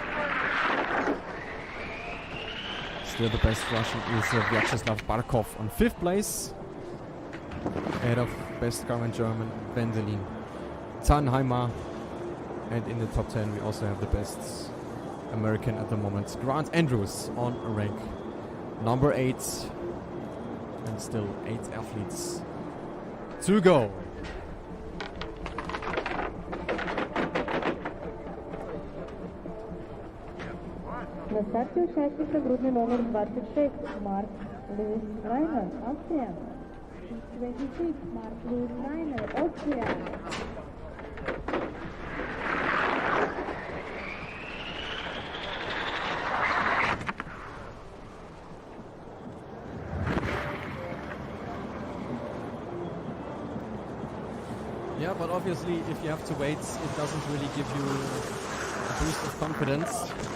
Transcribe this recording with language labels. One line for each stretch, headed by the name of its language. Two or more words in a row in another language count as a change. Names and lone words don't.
English: Still the best Russian is Vyacheslav Barkov on 5th place, ahead of best current German Wendelin Tannheimer. And in the top 10 we also have the best American at the moment, Grant Andrews, on rank number 8. And still 8 athletes to go.
Russian: На старте участник грудный номер 26, Марк Луис Райнер, Австрия.
English: 26, Mark Louis Reiner, Austria. Yeah, but obviously if you have to wait, it doesn't really give you a boost of confidence.